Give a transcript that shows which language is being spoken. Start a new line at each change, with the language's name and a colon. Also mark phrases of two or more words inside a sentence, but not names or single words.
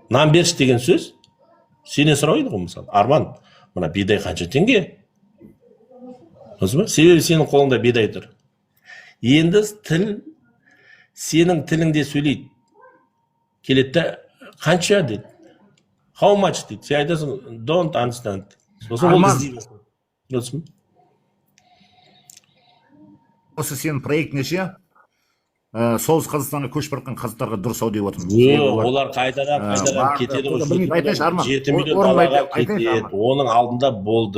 Kazakh: Нан берші деген сөз, сенен сұрайды ғой, мысалы. Арман, мына бидай қанша теңге? Түсінесің ба? Себебі сенің қолыңда бидай тұр. Енді тіл сенің тіліңде сөйлейді. Келетті, қанша дейді.
English: How much дейді.
Kazakh: Сен айтасың,
English: don't understand.
Kazakh: Сосын ол іздейді. Түсінесің ба? Осы сенің проектіңе ше, Солтүстік Қазақстанға көшіп бара жатқан қазақтарға дұрыс ау деп отырмын. Олар қайтадан кетеді ғой. 7 миллион балаға кетеді. Оның алдында болды.